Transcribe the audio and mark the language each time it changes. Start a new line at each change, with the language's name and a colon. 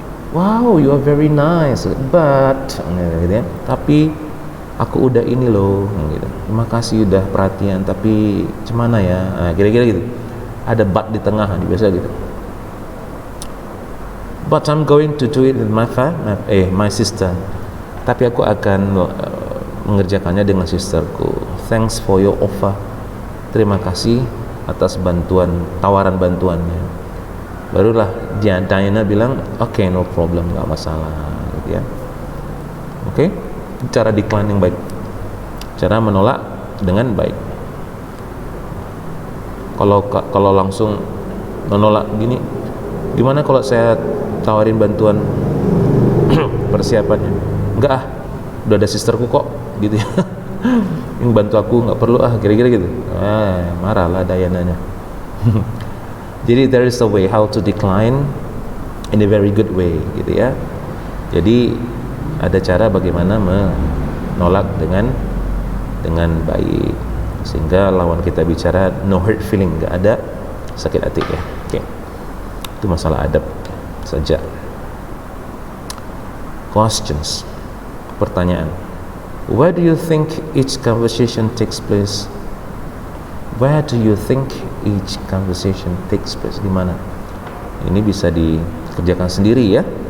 English: Wow, you are very nice,
Indonesian: but gitu ya, tapi aku udah ini loh, gitu. Terima kasih udah perhatian, tapi gimana ya, kira-kira gitu. Ada but di tengah, biasa gitu.
English: But I'm going to do it with my sister.
Indonesian: Tapi aku akan mengerjakannya dengan sisterku.
English: Thanks for your offer.
Indonesian: Terima kasih atas tawaran bantuannya. Barulah Diana bilang,
English: okay, no problem,
Indonesian: nggak masalah, gitu ya. Okay, cara decline yang baik, cara menolak dengan baik. Kalau langsung menolak gini, gimana kalau saya tawarin bantuan persiapannya? Enggak udah ada sisterku kok, gitu ya. Yang bantu aku nggak perlu kira-kira gitu. Marahlah Diananya.
English: Jadi there is a way how to decline in a very good way,
Indonesian: gitu ya. Jadi ada cara bagaimana menolak dengan baik, sehingga lawan kita bicara no hurt feeling, nggak ada sakit hati ya. Oke. Itu masalah adab saja.
English: Questions, pertanyaan. Where do you think each conversation takes place? Where do you think each conversation takes place?
Indonesian: Di mana? Ini bisa dikerjakan sendiri ya.